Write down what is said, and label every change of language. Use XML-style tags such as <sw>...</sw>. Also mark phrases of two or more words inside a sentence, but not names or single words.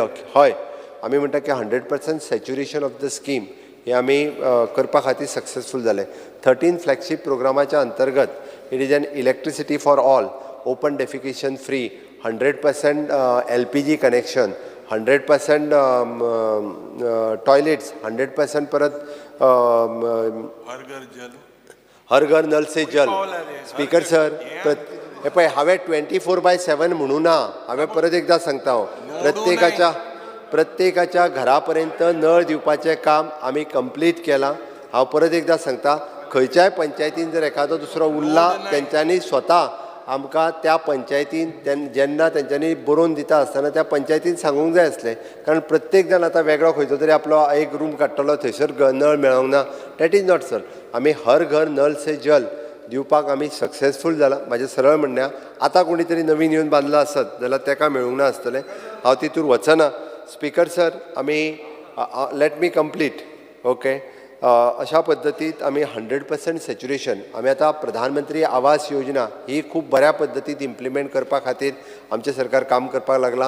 <kok>हय, आमी म्हणटा की 100%</kok> <en>saturation of the scheme</en> <kok>हे आमी करपा खातीर सक्सेसफूल जाले.</kok> <en>13 फ्लॅगशीप प्रोग्रामाच्या अंतर्गत it is an electricity for all, open defecation free, 100% LPG connection, 100% toilets, 100% परत हर घर नल से जल.</en> <kok>स्पीकर सर, हे पळय हांवें 24/7 म्हणूं ना. हांवें परत एकदां सांगता हांव प्रत्येकाच्या घरा पर्यंत नळ दिवपाचें काम आमी कंप्लीट केलां. हांव परत एकदां सांगता, खंयच्याय पंचायतीन जर एखादो दुसरो उरला तेंच्यांनी स्वता आमकां त्या पंचायतीन जेन्ना तेंच्यांनी बरोवन दिता आसतना त्या पंचायतीन सांगूंक जाय आसलें. कारण प्रत्येक जाण आतां वेगळो खंयचो तरी आपलो एक रूम काडटलो, थंयसर नळ मेळोंक ना.</kok> <en>that is not sir.</en> <kok>आमी हर घर नल से जल दिवपाक आमी सक्सेसफूल जाला. म्हाजें सरळ म्हणणें, आतां कोणी तरी नवीन येवन बांदलो आसत जाल्यार ताका मेळूंक ना आसतलें. हांव तितूर वचना.</kok> <en>Speaker sir, आमी let me complete.</en> <kok>ओके, अशा पद्दतीत आमी 100% सॅच्युरेशन आमी आतां प्रधानमंत्री आवास योजना ही खूब बऱ्या पद्दतीत इम्प्लिमेंट करपा खातीर आमचें सरकार काम करपाक लागलां.</kok>